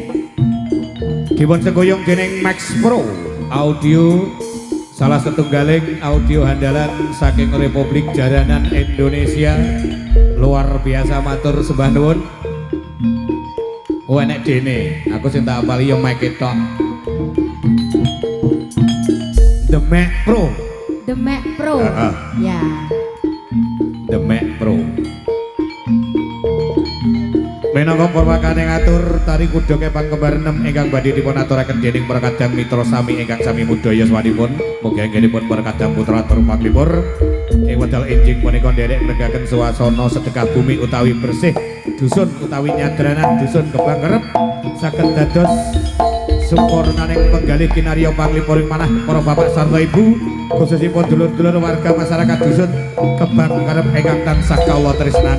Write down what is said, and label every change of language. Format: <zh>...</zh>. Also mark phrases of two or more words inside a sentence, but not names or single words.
<jv>Dipun segoyong dening Max Pro Audio, salah setunggaling audio handalan saking Republik Jaranan Indonesia.</jv> <id>Luar biasa</id> <jv>matur sembah nuwun. Oh enek dene, aku sing tak apali yo mic ketok. The Mac Pro. The Mac Pro. Ya. The Mac Pro. Menangka purwakane ngatur tari kudoke pangkembar 6 ingkang badhe dipun aturaken dening para kadang mitra sami ingkang sami mudaya sawanipun. Mugi anggenipun para kadang putra tur paklipur ing wedal enjing punika nderek negaken suasana sedekah bumi utawi bersih dusun utawi nyadranan dusun Gebang Kerep saged dados sempurnaning penggalih kinarya panglipuring manah para bapak sarta ibu khususipun dulur-dulur warga masyarakat dusun Gebang Kerep ingkang tansah kawula tresnani.</jv>